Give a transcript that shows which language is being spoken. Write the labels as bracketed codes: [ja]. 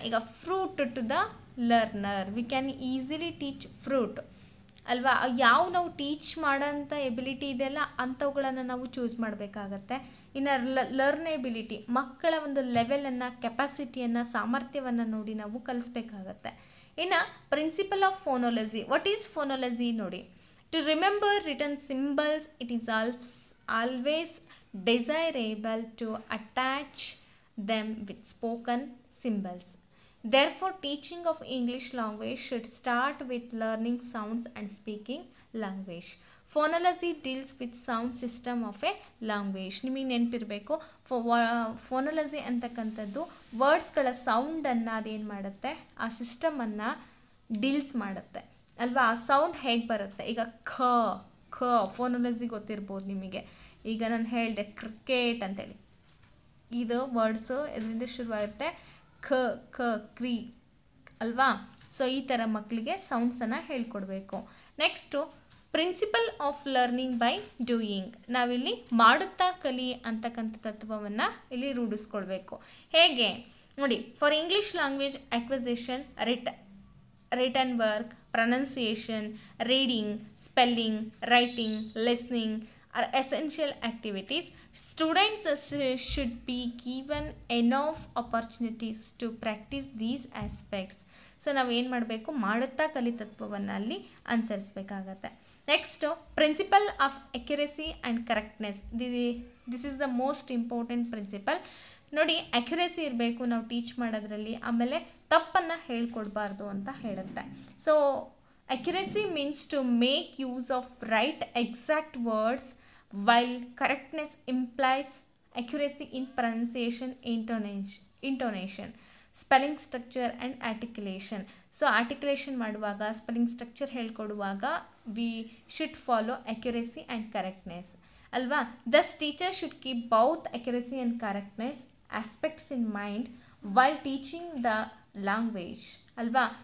[en] ಈಗ fruit to the learner, we can easily teach fruit ಅಲ್ವಾ. [kn] ನಾವು ಟೀಚ್ ಮಾಡೋಂಥ ಎಬಿಲಿಟಿ ಇದೆಯಲ್ಲ ಅಂಥವುಗಳನ್ನು ನಾವು ಚೂಸ್ ಮಾಡಬೇಕಾಗತ್ತೆ. ಇನ್ನು ಲರ್ನೇಬಿಲಿಟಿ, ಮಕ್ಕಳ ಒಂದು ಲೆವೆಲನ್ನು, ಕೆಪಾಸಿಟಿಯನ್ನು, ಸಾಮರ್ಥ್ಯವನ್ನು ನೋಡಿ ನಾವು ಕಲಿಸ್ಬೇಕಾಗತ್ತೆ. [en] ಇನ್ನು principle of phonology. What is phonology ನೋಡಿ? To remember written symbols, it is always desirable to attach them with spoken symbols. Therefore, teaching of English language should start with learning sounds and speaking language. Phonology deals with sound system of a language. [kn] ನಿಮಗೆ ನೆನಪಿರಬೇಕು, ಫೋನೋಲಜಿ ಅಂತಕ್ಕಂಥದ್ದು ವರ್ಡ್ಸ್ಗಳ ಸೌಂಡನ್ನು ಅದೇನು ಮಾಡುತ್ತೆ, ಆ ಸಿಸ್ಟಮನ್ನು deals ಮಾಡುತ್ತೆ ಅಲ್ವಾ. ಆ sound ಹೇಗೆ ಬರುತ್ತೆ? ಈಗ ಖ ಫೋನೋಲಜಿ ಗೊತ್ತಿರ್ಬೋದು ನಿಮಗೆ. ಈಗ ನಾನು ಹೇಳಿದೆ ಕ್ರಿಕೆಟ್ ಅಂತೇಳಿ, ಇದು ವರ್ಡ್ಸು ಇದರಿಂದ ಶುರುವಾಗುತ್ತೆ ಕ್ರೀ ಅಲ್ವಾ. ಸೊ ಈ ಥರ ಮಕ್ಕಳಿಗೆ ಸೌಂಡ್ಸನ್ನು ಹೇಳ್ಕೊಡ್ಬೇಕು. [en] Next principle of learning by doing. [kn] ನಾವಿಲ್ಲಿ ಮಾಡುತ್ತಾ ಕಲಿ ಅಂತಕ್ಕಂಥ ತತ್ವವನ್ನು ಇಲ್ಲಿ ರೂಢಿಸ್ಕೊಳ್ಬೇಕು. ಹೇಗೆ ನೋಡಿ, [en] For English language acquisition written work, pronunciation, reading, spelling, writing, listening are essential activities. Students should be given enough opportunities to practice these aspects. [kn] So ನಾವೇನು ಮಾಡಬೇಕು, ಮಾಡುತ್ತಾ ಕಲಿ ತತ್ವವನ್ನು ಅಲ್ಲಿ ಅನುಸರಿಸಬೇಕಾಗತ್ತೆ. [en] Next principle of accuracy and correctness. This is the most important principle. [kn] ನೋಡಿ, accuracy ಇರಬೇಕು ನಾವು teach ಮಾಡೋದ್ರಲ್ಲಿ, ಆಮೇಲೆ ತಪ್ಪನ್ನು ಹೇಳ್ಕೊಡ್ಬಾರ್ದು ಅಂತ ಹೇಳುತ್ತೆ. So [en] Accuracy means to make use of right exact words, while correctness implies accuracy in pronunciation, intonation, spelling structure and articulation. [kn] So articulation ಮಾಡುವಾಗ, spelling structure ಹೇಳ್ಕೊಡುವಾಗ [en] we should follow accuracy and correctness [kn] ಅಲ್ವಾ. [en] Thus teacher should keep both accuracy and correctness aspects in mind while teaching the language ಅಲ್ವಾ.